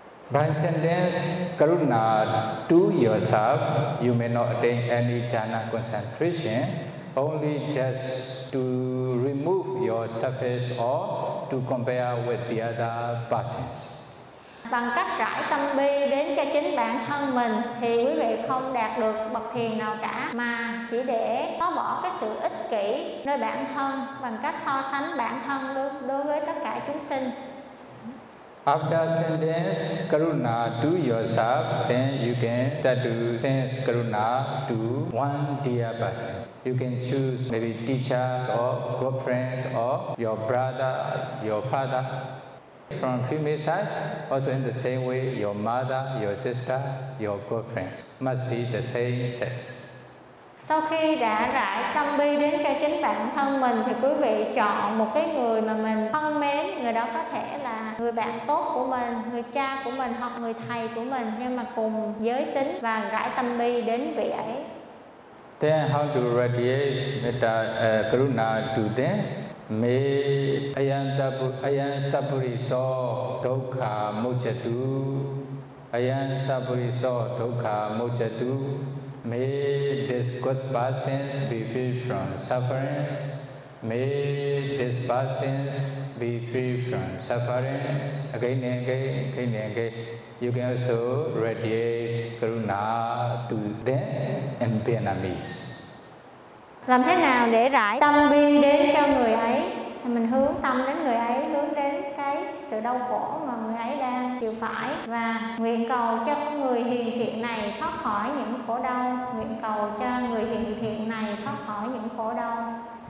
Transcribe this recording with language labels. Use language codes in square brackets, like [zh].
[en] By sending Karuna to yourself, you may not attain any jhana concentration, only just to remove your surface or to compare with the other persons. [vi] Bằng cách rải tâm bi đến cho chính bản thân mình thì quý vị không đạt được bậc thiền nào cả, mà chỉ để có bỏ cái sự ích kỷ nơi bản thân bằng cách so sánh bản thân đối với tất cả chúng sinh. [en] After sending Karuna to yourself, then you can start to send Karuna to one dear person. You can choose maybe teachers or girlfriends or your brother, your father. From female side, also in the same way, your mother, your sister, your girlfriend must be the same sex. [vi] Sau khi đã rải tâm bi đến cho chính bản thân mình thì quý vị chọn một cái người mà mình thân mến, người đó có thể là người bạn tốt của mình, người cha của mình hoặc người thầy của mình, nhưng mà cùng giới tính, và rải tâm bi đến vị ấy. [en] Then how to radiate metta karuna to them? [pi] May ayam sapuri so dukkha mocchatu, ayam sapuri so dukkha mocchatu. [en] May this good person be free from suffering. May this person be free from suffering. Again and again, again and again. You can also radiate Karuna to them in Vietnamese. [vi] Làm thế nào để rải tâm bi đến cho người ấy? Mình hướng tâm đến người ấy, hướng đến cái sự đau khổ mà người ấy đang chịu phải, và nguyện cầu cho người hiền thiện này thoát khỏi những khổ đau. Nguyện cầu cho người hiền thiện này thoát khỏi những khổ đau.